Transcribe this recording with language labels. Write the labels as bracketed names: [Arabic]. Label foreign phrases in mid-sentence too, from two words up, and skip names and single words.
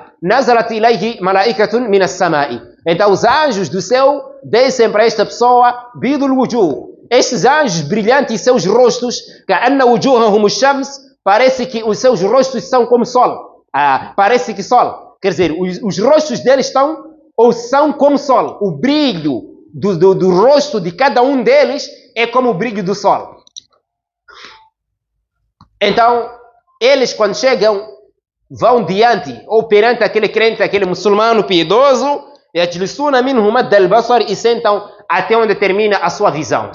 [Arabic] نزلت إليه ملائكة من السماء. [Portuguese] Então, os anjos do céu descem para esta pessoa, [Arabic] بيض الوجوه. [Portuguese] Estes anjos brilhantes em seus rostos, [Arabic] كأن وجوههم الشمس, [Portuguese] parece que os seus rostos são como sol. Parece que sol. Quer dizer, os rostos deles são como sol. O brilho do rosto de cada um deles é como o brilho do sol. Então, eles quando chegam, vão diante ou perante aquele crente, aquele muçulmano piedoso, e sentam até onde termina a sua visão.